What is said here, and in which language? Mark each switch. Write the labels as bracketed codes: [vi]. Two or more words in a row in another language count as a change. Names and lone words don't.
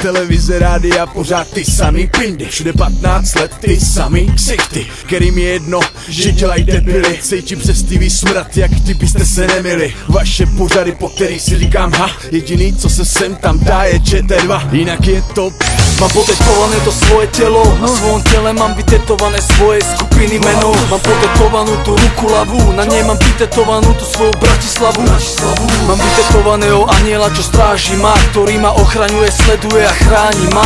[cs] Televize, rádia, pořád ty samý pindy, všude 15 let ty samý ksichty, kterým je jedno, že dělají debily. Cejti přes TV smrad, jak ty byste se nemili. Vaše pořady, po který si říkám ha, jediný co se sem tam dá je ČT2, jinak je to. [sk] Mám potetované to svoje telo, na svojom tele mám vytetované svoje skupiny meno. Mám potetovanú tú ruku ľavú, na nej mám vytetovanú tú svoju Bratislavu. Mám vytetovaného aniela, čo stráži ma, ktorý ma ochraňuje, sleduje a chráni ma.